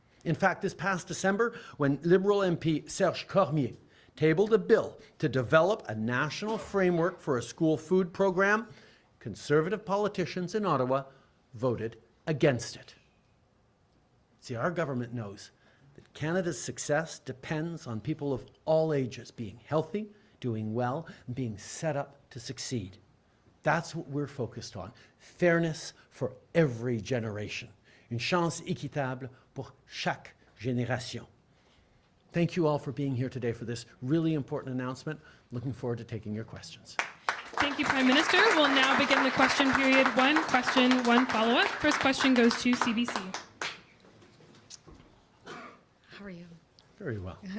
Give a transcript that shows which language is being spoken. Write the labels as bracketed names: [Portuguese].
[English] In fact, this past December, when Liberal MP Serge Cormier tabled a bill to develop a national framework for a school food program, Conservative politicians in Ottawa voted against it. See, our government knows that Canada's success depends on people of all ages being healthy, doing well, and being set up to succeed. That's what we're focused on. Fairness for every generation. [French] Une chance équitable pour chaque génération. [English] Thank you all for being here today for this really important announcement. Looking forward to taking your questions. Thank you, Prime Minister. We'll now begin the question period. One question, one follow-up. First question goes to CBC. How are you? Very well.